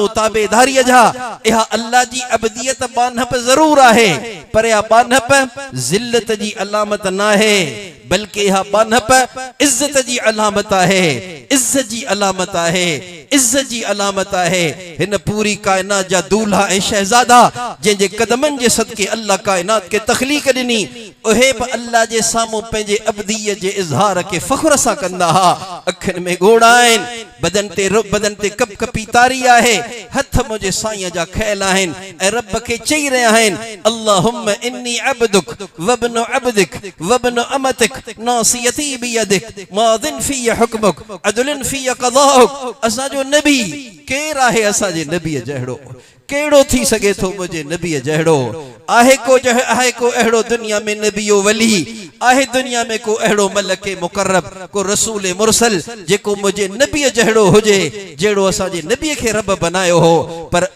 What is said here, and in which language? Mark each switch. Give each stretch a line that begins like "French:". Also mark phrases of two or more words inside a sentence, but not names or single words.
Sindhi: ताबेदारीअ जा इहा अल्लाह जी अबदियत बानप ज़रूर आहे पर इहा बानप ज़िल्लत जी अलामत नाहे बल्कि इहा बानप इज़्ज़त जी अलामत आहे इज़्ज़त जी अलामत आहे इज़्ज़त जी अलामत आहे हिन पूरी कायनात जा दूल्हा ऐं शहज़ादा जंहिंजे कदमनि जे सदके अल्लाह कायनात खे तख़लीक़ ॾिनी उहे बि अल्लाह जे साम्हूं पंहिंजे अबदीअ जे इज़हार खे फ़ख्र सां कंदा हा अखियुनि में ॻोड़ा आहिनि बदन ते कप कपी तारी आहे हथ मुंहिंजे साईं जा खयल आहिनि ऐं रब खे चई रहिया आहिनि
Arabic: اللهم إني عبدك وابن عبدك وابن أمتك ناصيتي بيدك ماض في حكمك عدل في قضاؤك
Sindhi: असांजो नबी केरु आहे असांजे नबीअ जहिड़ो केड़ो थी सके थो मुझे नबी जहड़ो आहे को एड़ो दुनिया में नबियो वली आहे दुनिया में को एड़ो मलके मुकर्रब को रसूल मुरसल जेको मुझे नबी जहड़ो हुजे जेड़ो असा जे नबी के रब बनायो हो पर